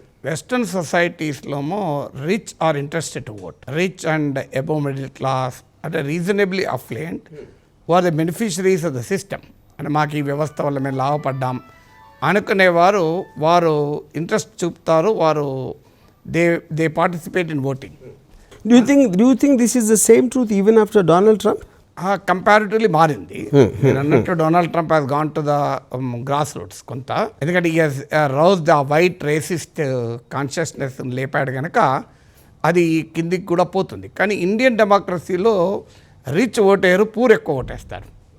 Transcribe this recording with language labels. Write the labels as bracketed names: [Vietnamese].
[English] Western సొసైటీస్లోమో rich are interested to vote. Rich and above middle class అంటే reasonably affluent are the beneficiaries of the system. [Telugu] అంటే మాకు ఈ వ్యవస్థ వల్ల మేము లాభపడ్డాం అనుకునేవారు వారు ఇంట్రెస్ట్ చూపుతారు, వారు [English] They participate in voting. Do you think this is the same truth even after Donald Trump? [Telugu] Comparatively మారింది. నేను అన్నట్టు [English] Donald Trump has gone to the grass roots కొంత. [Telugu] ఎందుకంటే ఈ [English] rouse the white racist consciousness [Telugu] లేపాడు కనుక అది కిందికి కూడా పోతుంది. కానీ ఇండియన్ డెమోక్రసీలో రిచ్ ఓటేరు, పూర్ ఎక్కువ ఓటేస్తారు.